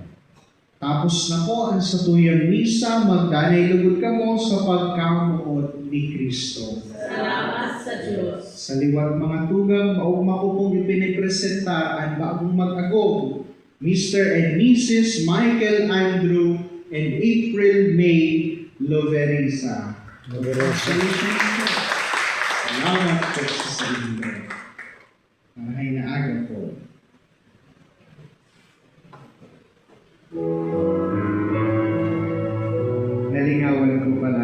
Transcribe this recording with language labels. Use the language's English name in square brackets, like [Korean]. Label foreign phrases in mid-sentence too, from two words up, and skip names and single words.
[Bikol] Tapos na po ang satuyang misa, magdanay lugod kamo sa pagkamuot ni Kristo. Salamat sa Diyos. Sa liwat mga tugang, maugma ko pong ipinipresenta ang bagong mag-agong, [English] Mr. and Mrs. Michael Andrew and April May Loverisa. [Filipino] Congratulations po. Salamat po sa inyo. [Bikol] Maraming na aga po. Nalingawan ko pala.